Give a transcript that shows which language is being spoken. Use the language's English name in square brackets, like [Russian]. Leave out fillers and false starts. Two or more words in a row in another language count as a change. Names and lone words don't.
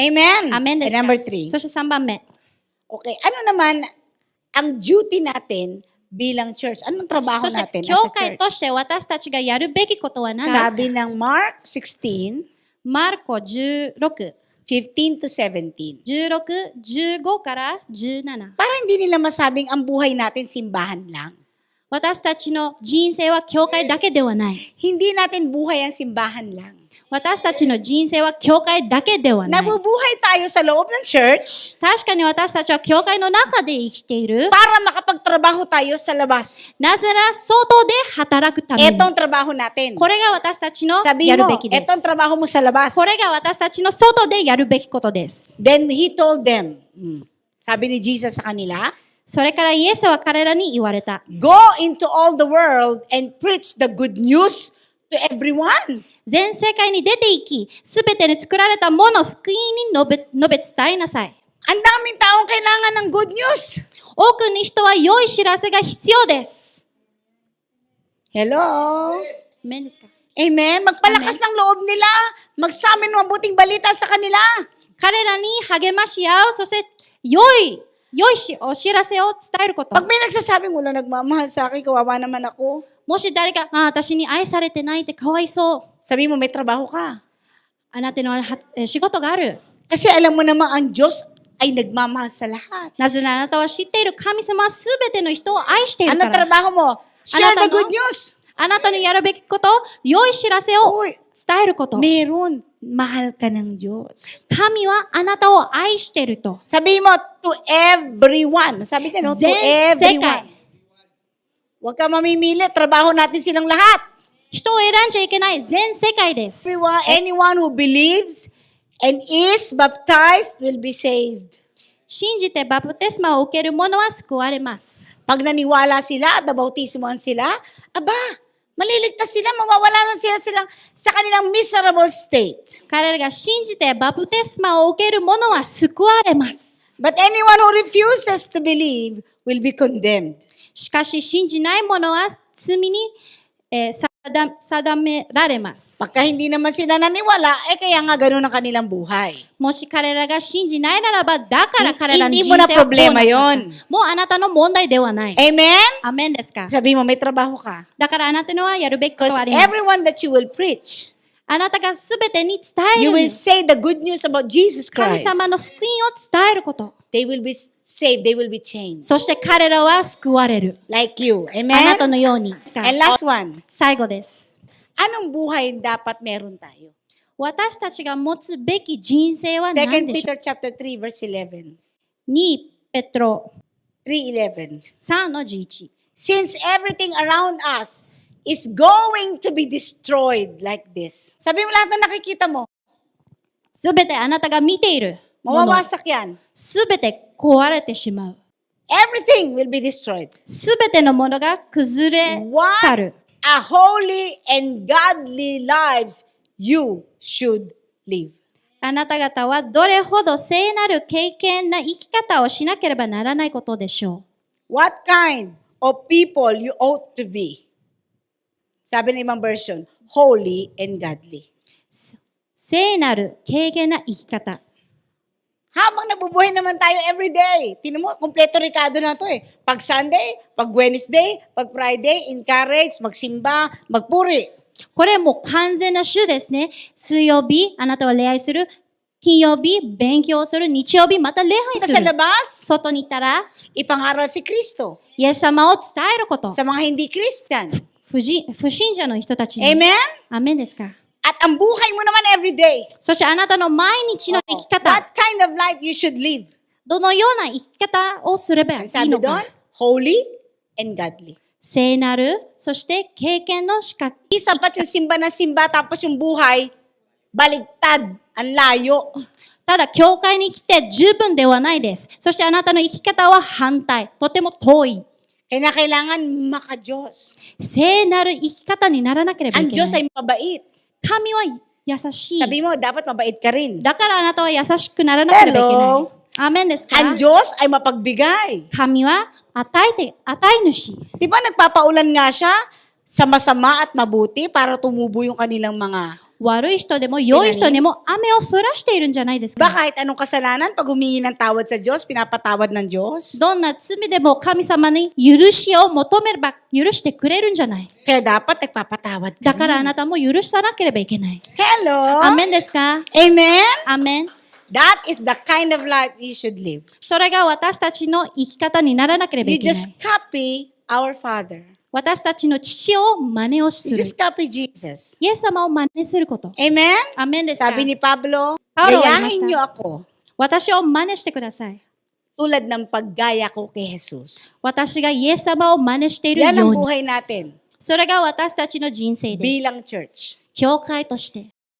[English] Amen. [Japanese] アメンです [English] And [Japanese] か。 [English] number 3. [Japanese] そして3番目。 [Filipino] Okay, ano naman ang duty natin bilang church? Anong trabaho [Japanese] そし [Filipino] natin [Japanese] て教 [English] as a [Japanese] 会 [English] church? [Japanese] として私たちがやるべきことは何ですか。 [Filipino] Sabi ng Mark 16, [Japanese] マルコ16、 [English] 15 to 17. [Japanese] 16、15から17。 [Filipino] Para hindi nila masabing ang buhay natin simbahan lang. [Japanese] 私たちの人生は教会だけではない。 [Filipino] Hindi natin buhay ang simbahan lang. [Japanese] 私たちの人生は教会だけではない。 [Filipino] Nabubuhay tayo sa loob ng church [Japanese] 確かに私たちは教会の中で生きている。 [Filipino] para makapagtrabaho tayo sa labas. [Japanese] なぜなら外で働くために。 [Filipino] Etong trabaho natin. [Japanese] これが私たちの [Filipino] Sabi [Japanese] やる [Filipino] mo, [Japanese] べきです [Filipino] etong。trabaho mo sa labas. [Japanese] これが私たちの外でやるべきことです。 [English] Then he told them, [Filipino] sabi ni Jesus sa kanila, [Japanese] それからイエスは彼らに言われた。 [English] Go into all the world and preach the good news to everyone. [Japanese] 全世界に出て行き、すべてに作られたもの福音に述べ伝えなさい。 [Filipino] Ang daming taong kailangan ng [English] good news. [Japanese] 多くの人は良い知らせが必要です。 [English] Hello? [Japanese] アメンですか。 [English] Amen? [Filipino] Magpalakas ng loob nila. Magsamin mabuting balita sa kanila. [Japanese] 彼らに励まし合う、そして良いお知らせを伝えること。 [Filipino] Pag may nagsasabing wala nagmamahal sa akin, kawawa naman ako. [Japanese] もし誰か、私に愛されてないってかわいそう。 [Filipino] Sabi mo, may trabaho ka. [Japanese] あなたには仕事がある。 [Filipino] Kasi alam mo naman, ang Diyos ay nagmamahal sa lahat. [Japanese] なぜならあなたは知っている神様はすべての人を愛している [Filipino] Ano [Japanese] から。 [Filipino] trabaho mo? Share [Japanese] あなた [English] the [Japanese] の [English] good news. [Japanese] あなたにやるべきこと、良い知らせを [Filipino] Oy, [Japanese] 伝えること。 [Filipino] meron. Mahal ka ng Diyos. [Japanese] 神はあなたを愛していると。 [Filipino] Sabi mo, [English] to everyone. [Filipino] Sabi niya, no? To [Japanese] 全世界。 [English] everyone. [Filipino] Huwag ka mamimili. Trabaho natin silang lahat. [Japanese] 人を選んじゃいけない全世界です。 [English] Everyone, anyone who believes and is baptized will be saved. [Japanese] 信じてバプテスマを受ける者は救われます。 [Filipino] Pag naniwala sila at nabautismohan sila, aba, maliligtas sila, mawawala na sila sa kanilang [English] miserable state. [Japanese] 彼らが信じてバプテスマを受ける者は救われます。 [English] But anyone who refuses to believe will be condemned. [Japanese] しかし信じない者は罪に、定められます。 [Filipino] Pagka hindi naman sila naniwala, kaya nga ganun ang kanilang buhay. [Japanese] もし彼らが信じないならば、だから彼らの [Filipino] Hindi [Japanese] 人 [Filipino] mo [Japanese] 生 [Filipino] na [Japanese] はこうなっちゃった [Filipino] problema yon. [Japanese] もうあなたの問題ではない。 [English] Amen? [Japanese] アメンですか。 [Filipino] Sabi mo, may trabaho ka. [Japanese] だからあなたのはやるべきこと [English] Because [Japanese] はあります。 [English] everyone that you will preach, [Japanese] あなたがすべてに伝え [English] you [Japanese] る [English] will say the good news about Jesus [Japanese] 神 [English] Christ. [Japanese] 様の福音を伝えること。 [English] They will be saved. They will be changed. [Japanese] そして彼らは救われる。 [English] Like you. [Japanese] あなた [English] Amen? [Japanese] のように。 [English] And last one. [Japanese] 最後です。 [Filipino] Anong buhay dapat meron tayo? [Japanese] 私たちが持つべき人生は何 2 でしょう。 [English] Peter chapter 3 verse 11. [Japanese] 2 ペトロ 3:11. 3の11。 [English] Since everything around us is going to be destroyed like this. [Filipino] Sabi mo lahat na nakikita mo, [Japanese] すべてあなたが見ているもの、 [Filipino] mawawasak yan. [Japanese] すべて壊れてしまう。 [English] Everything will be destroyed. [Japanese] すべてのものが崩れ去 [English] What [Japanese] る。 [English] a holy and godly lives you should live. [Japanese] あなた方はどれほど聖なる敬虔な生き方をしなければならないことでしょ [English] What kind of people you ought to be? [Filipino] Sabi ng ibang version, [English] holy and godly. [Japanese] う。聖なる敬虔な生き方。 [Filipino] Habang nabubuhay naman tayo [English] every day. [Filipino] Tinan mo, kompleto Ricardo na to eh. Pag Sunday, pag Wednesday, pag Friday, encourage, magsimba, magpuri. [Japanese] これもう完全な週ですね。水曜日、あなたは礼拝する。金曜日、勉強する。日曜日、また礼拝す [Filipino] Sa [Japanese] る。 [Filipino] labas, [Japanese] 外に行ったら、 [Filipino] ipangaral si Kristo. [Japanese] イエス様を伝えること。 [Filipino] Sa mga hindi Christian. [Japanese] 不信者の人たちに。 [English] Amen? [Japanese] アメンですか。 [Filipino] At ang buhay mo naman [English] every day. [Japanese] そしてあなたの毎日の生き方、 [English] What kind of life you should live? [Japanese] どのような生き方をすればい [Filipino] Ang [Japanese] い [Filipino] sabi [Japanese] の [Filipino] doon, [Japanese] か。 [English] holy and godly. [Japanese] 聖なる、そして経験の資格。 [Filipino] Hindi sapat yung simba na simba tapos yung buhay, baligtad, ang layo. [Japanese] ただ、教会に来て十分ではないです。そしてあなたの生き方は反対。とても遠い。 [Filipino] Kaya kailangan maka-Diyos. [Japanese] 聖なる生き方にならなければい [Filipino] Ang [Japanese] けな [Filipino] Diyos [Japanese] い。 [Filipino] ay mabait. [Japanese] 神は優しい。 [Filipino] Sabi mo, dapat mabait ka rin. [Japanese] だからあなたは優しくならなければいけない [English] Hello?。 [Japanese] アーメンですか？ [Filipino] Ang Diyos ay mapagbigay. [Japanese] 神は与え主。 [Filipino] Di ba nagpapaulan nga siya sa masama at mabuti para tumubo yung kanilang mga... [Japanese] 悪い人でも良い人にも雨を降らしているんじゃないです [Filipino] Ba [Japanese] か。 [Filipino] kahit anong kasalanan, pag humingi ng tawad sa Diyos, pinapatawad ng Diyos? [Japanese] どんな罪でも神様に許しを求めれば許してくれるんじゃない。 [Filipino] Kaya dapat nagpapatawad ka [Japanese] だからあ [Filipino] rin. [Japanese] なたも許さなければいけない。 [English] Hello? [Japanese] アーメンですか？ [English] Amen? [Japanese] アーメン。 [English] That is the kind of life you should live. [Japanese] それが私たちの生き方にならなければ [English] You [Japanese] いけない。 [English] just copy our Father. [Japanese] 私たちの父を真似をす [English] You [Japanese] る。 [English] just copy Jesus. [Japanese] イエス様を真似すること。 [English] Amen? [Japanese] アーメンですか？ [Filipino] Sabi ni Pablo, Paulo, ano siya? gayahin niyo ako [Japanese] 私を真似してください。 [Filipino] tulad ng paggaya ko kay Jesus. [Japanese] 私がイエス様を真似している [Filipino] Yan [Japanese] よ [Filipino] ang [Japanese] うに。 [Filipino] buhay natin [Japanese] それが私たちの人生です。 [Filipino] bilang church. [Japanese] 教会として。